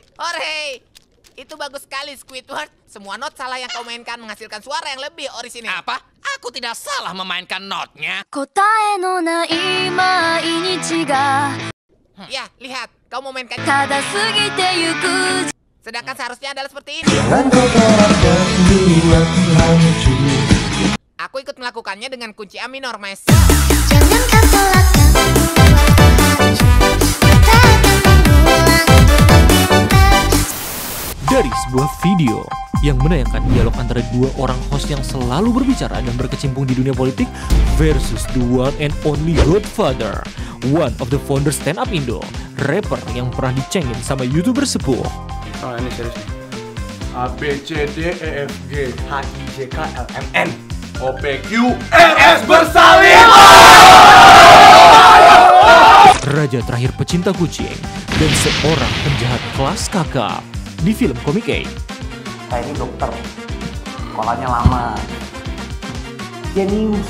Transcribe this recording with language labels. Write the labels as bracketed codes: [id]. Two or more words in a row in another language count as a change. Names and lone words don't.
[id] Hore! Itu bagus sekali, Squidward. Semua not salah yang kau mainkan menghasilkan suara yang lebih orisinil. Apa? Aku tidak salah memainkan notnya. Ya, lihat. Kau memainkan. [ja] ただ過ぎてゆく [id] Sedangkan seharusnya adalah seperti ini. Aku ikut melakukannya dengan kunci A minor, Mas. Jangan kau Dari sebuah video yang menayangkan dialog antara dua orang host yang selalu berbicara dan berkecimpung di dunia politik [en] versus the one and only Godfather, one of the founder stand up [id] Indo, rapper yang pernah dicengin sama YouTuber sepuh. Oh ini serius nih. A B C D E F G H I J K L M N O P Q R S bersalin. Raja terakhir pecinta kucing dan seorang penjahat kelas kakap di film komik A. Saya ini dokter, sekolahnya lama. Jenius.